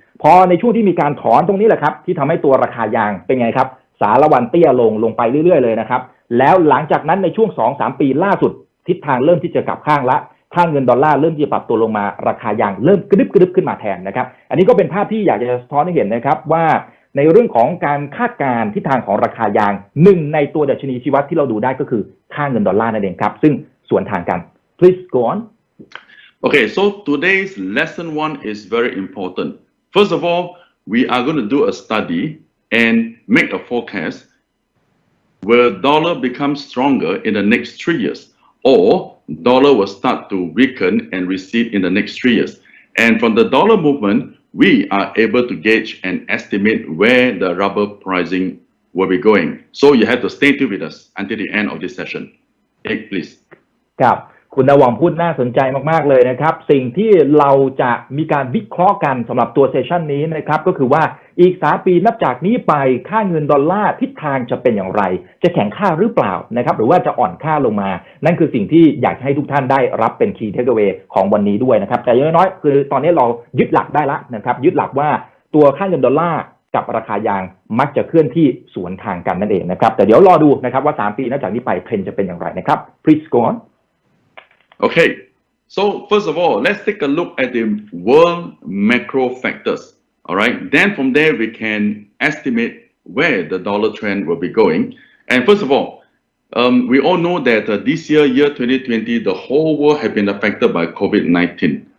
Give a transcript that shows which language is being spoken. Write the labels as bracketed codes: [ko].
[th] พอในช่วงที่มีการถอนตรงนี้แหละครับที่ทำให้ตัวราคายางเป็นไงครับสารวันเตี้ยลงไปเรื่อยๆเลยนะครับแล้วหลังจากนั้นในช่วง 2-3 ปีล่าสุดทิศทางเริ่มที่จะกลับข้างละค่าเงินดอลลาร์เริ่มที่จะปรับตัวลงมาราคายางเริ่มกระดึบขึ้นมาแทนนะครับอันนี้ก็เป็นภาพที่อยากจะสะท้อนให้เห็นนะครับว่าในเรื่องของการคาดการณ์ทิศทางของราคายางหนึ่งในตัวดัชนีชี้วัดที่เราดูได้ก็คือค่าเงินดอลลาร์นั่นเองครับซึ่งสวนทางกัน [en] please go on Okay, so today's lesson 1 is very important. First of all, we are going to do a study and make a forecast will dollar become stronger in the next 3 years, or dollar will start to weaken and recede in the next 3 years. And from the dollar movement, we are able to gauge and estimate where the rubber pricing will be going. So you have to stay tuned with us until the end of this session. Egg, please. [th] ครับคุณดาวองพูดน่าสนใจมากๆเลยนะครับสิ่งที่เราจะมีการวิเคราะห์กันสำหรับตัวเซสชันนี้นะครับก็คือว่าอีก3 ปีนับจากนี้ไปค่าเงินดอลลาร์ทิศทางจะเป็นอย่างไรจะแข็งค่าหรือเปล่านะครับหรือว่าจะอ่อนค่าลงมานั่นคือสิ่งที่อยากให้ทุกท่านได้รับเป็น Key Takeaway ของวันนี้ด้วยนะครับแต่อย่างน้อยๆคือตอนนี้เรายึดหลักได้ละนะครับยึดหลักว่า ตัวค่าเงินดอลลาร์กับราคายางมักจะเคลื่อนที่สวนทางกันนั่นเองนะครับแต่เดี๋ยวรอดูนะครับว่า3 ปีนับจากนี้ไปเทรนด์จะเป็นอย่างไรนะครับ [en] Please go on. Okay, so first of all, let's take a look at the world macro factors. All right, then from there we can estimate where the dollar trend will be going. And first of all, we all know that this year 2020, the whole world has been affected by COVID-19.